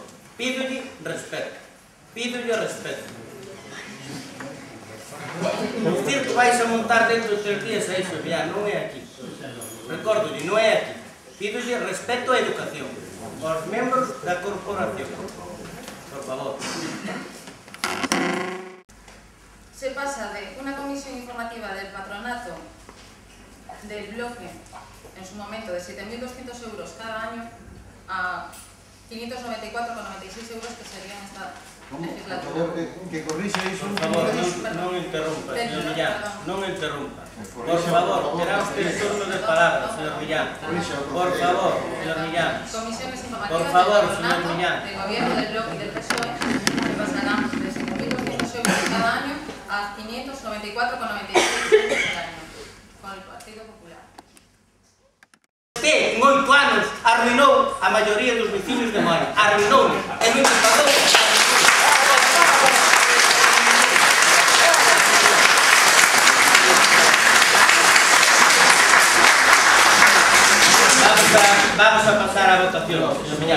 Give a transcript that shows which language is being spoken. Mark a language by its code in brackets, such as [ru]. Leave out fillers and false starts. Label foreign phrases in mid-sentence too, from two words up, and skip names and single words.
[gl] Pídolle respeto, O circo vais a montar dentro de 3 días a iso, ya, non é aquí. Recórdolle, non é aquí. Pídolle respeto a educación aos membros da corporación. Por favor. [es] Se pasa de una comisión informativa del patronato del bloque, en su momento, de 7.200 euros cada año a 594,96 euros que serían esta legislatura. [gl] Que corrixe iso. Por favor, non interrumpa, señor Millán, non interrumpa. Por favor, terá usted turno de palabra, señor Millán. Por favor, señor Millán. [es] Comisiones informativas [gl] Por favor, [es] del [gl] señor [es] patronato, [gl] Millán. [es] del gobierno, del bloque y del PSOE, que pasarán de 7.200 euros cada año a 594,96 euros al año, con el Partido Popular. [gl] Usted, en 8 anos, arruinou a maioría dos veciños de Moaña. Arruinou. E non se pagou. Vamos a pasar a votación, señor Millán.